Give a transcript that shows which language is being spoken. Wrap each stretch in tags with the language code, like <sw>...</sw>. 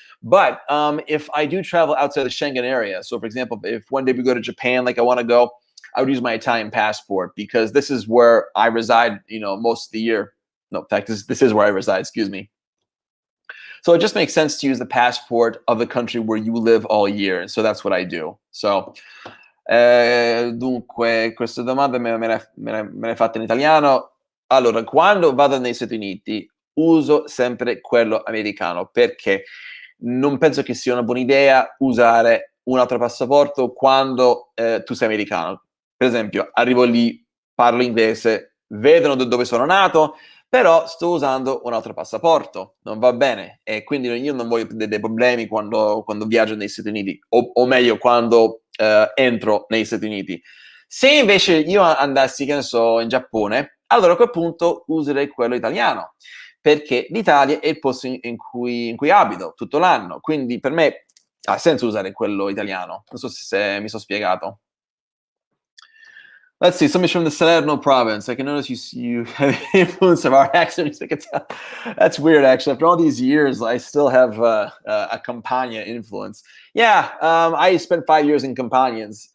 <en>But if I do travel outside the Schengen area, so for example, if one day we go to Japan, like I want to go, I would use my Italian passport, because this is where I reside, most of the year. No, in fact, this is where I reside. Excuse me. So it just makes sense to use the passport of the country where you live all year. And so that's what I do.</en> <it>So, dunque, questa domanda me l'hai fatta in italiano. Allora, quando vado negli Stati Uniti uso sempre quello americano, perché non penso che sia una buona idea usare un altro passaporto quando tu sei americano. Per esempio, arrivo lì, parlo inglese, vedono dove sono nato, però sto usando un altro passaporto, non va bene. E quindi io non voglio dei problemi quando viaggio negli Stati Uniti, o meglio, quando entro negli Stati Uniti. Se invece io andassi, che ne so, in Giappone, allora a quel punto userei quello italiano, perché l'Italia è il posto in cui abito tutto l'anno, quindi per me ha senso usare quello italiano. Non so se mi sono spiegato.</it> <en>Let's see, somebody's from the Salerno province. I can notice you have influence of our accent. That's weird, actually. After all these years, I still have a Campania influence. Yeah, I spent 5 years in Campania.</en>